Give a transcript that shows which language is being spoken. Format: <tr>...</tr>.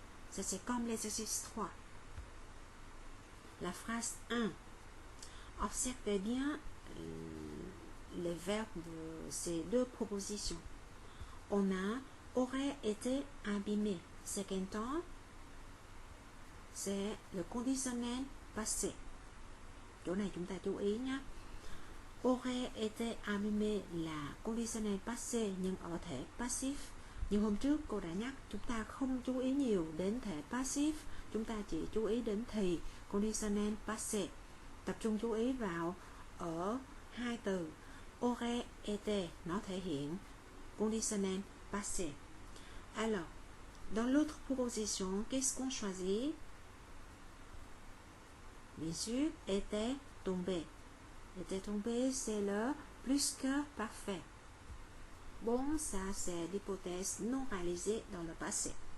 <fr>Ça, c'est comme l'exercice 3. La phrase 1. Observez bien les verbes de ces deux propositions. On a aurait été abîmé. C'est quel temps? C'est le conditionnel passé.</fr> <vi>Chỗ này chúng ta chú ý nhé. Aurait été abîmé là conditionnel passé nhưng ở thể passive. Nhưng hôm trước cô đã nhắc chúng ta không chú ý nhiều đến thể passive, chúng ta chỉ chú ý đến thì conditionnel passé. Tập trung chú ý vào ở hai từ aurait été, nó thể hiện conditionnel passé.</vi> <fr>Alors, dans l'autre proposition, qu'est-ce qu'on choisit? Bien sûr, était tombé. Était tombé, c'est le plus que parfait. Bon, ça c'est l'hypothèse non réalisée dans le passé.</fr>